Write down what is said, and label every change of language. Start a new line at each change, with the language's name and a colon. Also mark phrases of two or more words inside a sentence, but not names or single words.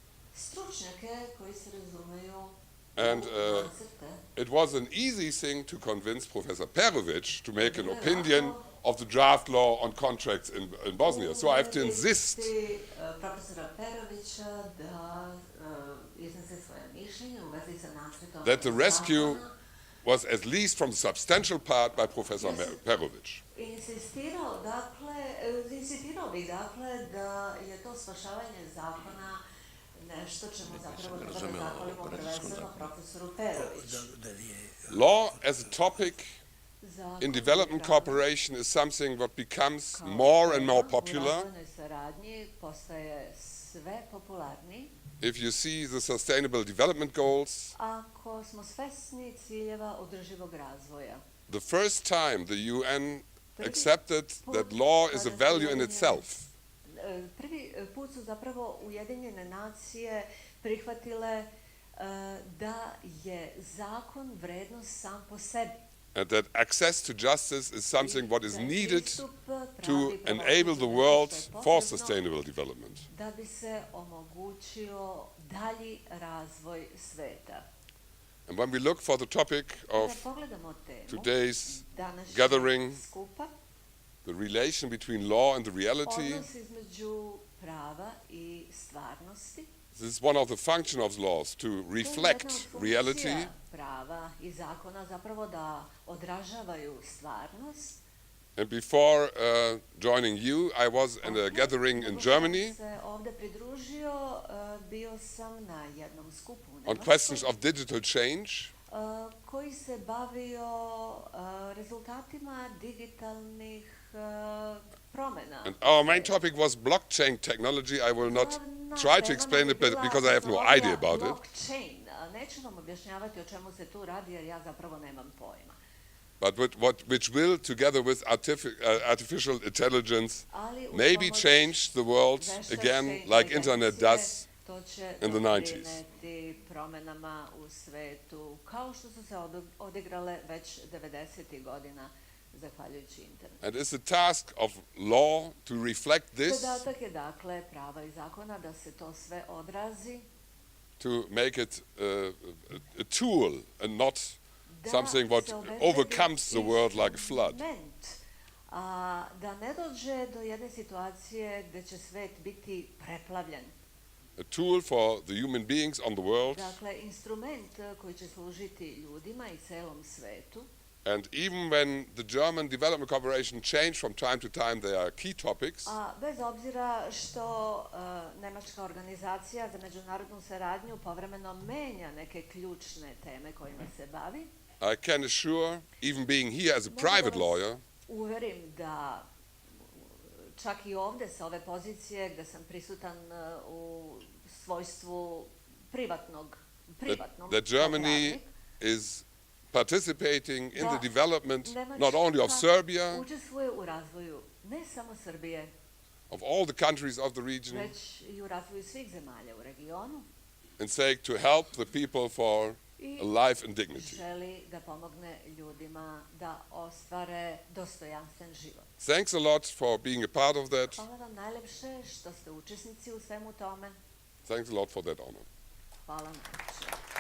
English: And it was an easy thing to convince Professor Perović to make an opinion of the draft law on contracts in Bosnia. So I have to insist that the rescue was at least from the substantial part by Professor Perović.
Serbian: Insistirao bih dakle da je to spašavanje zakona nešto čemu zapravo treba da zahvalimo prvenstveno profesoru Peroviću.
English: Law as a topic in development cooperation is something that becomes more and more popular if you see the Sustainable Development Goals. The first time the UN accepted that law is a value in itself.
Serbian: Prvi put su zapravo Ujedinjene nacije prihvatile da je zakon vrednost sam po sebi.
English: And that access to justice is something what is needed to enable the world for sustainable development.
Serbian: Da bi se omogućio dalji razvoj sveta.
English: And when we look for the topic of today's gathering, the relation between law and the reality, this is one of the functions of laws, to reflect reality. And before joining you, I was in a gathering in Germany on questions of digital change.
Serbian: Koji se bavio rezultatima digitalnih promjena.
English: And our main topic was blockchain technology. I will not try to explain it because I have no idea about it. Blockchain.
Serbian: Neću vam objašnjavati o čemu se tu radi jer ja zapravo nemam pojma.
English: But which will, together with artificial intelligence, maybe change the world again like internet does in the 90s.
Serbian: Promjenama u svetu, kao što su se odigrale već 90. godina zahvaljujući internetu.
English: And it's the task of law to reflect this,
Serbian: zadatak je dakle prava i zakona da se to sve odrazi,
English: to make it a tool and not something what overcomes the world like a flood.
Serbian: Da ne dođe do jedne situacije gdje će svet biti preplavljen.
English: A tool for the human beings on the world.
Serbian: Dakle, instrument koji će služiti ljudima i celom svetu.
English: And even when the German development cooperation changed from time to time, there are key topics.
Serbian: Bez obzira što Nemačka organizacija za međunarodnu saradnju povremeno menja neke ključne teme kojima se bavi.
English: I can assure, even being here as a private lawyer,
Serbian: uverim da čak i ovdje sa ove pozicije gdje sam prisutan u svojstvu privatnom
English: that Germany is participating in the development not only of Serbia,
Serbian: učestvuje u razvoju ne samo Srbije,
English: of all the countries of the region,
Serbian: već i u razvoju svih zemalja u regionu.
English: And saying to help the people for a life and dignity.
Serbian: Želi da pomogne ljudima da ostvare dostojanstven život.
English: Thanks a lot for being a part of that.
Serbian: Hvala vam najlepše što ste učesnici u svemu tome.
English: Thanks a lot for that honor.
Serbian: Hvala najlepše.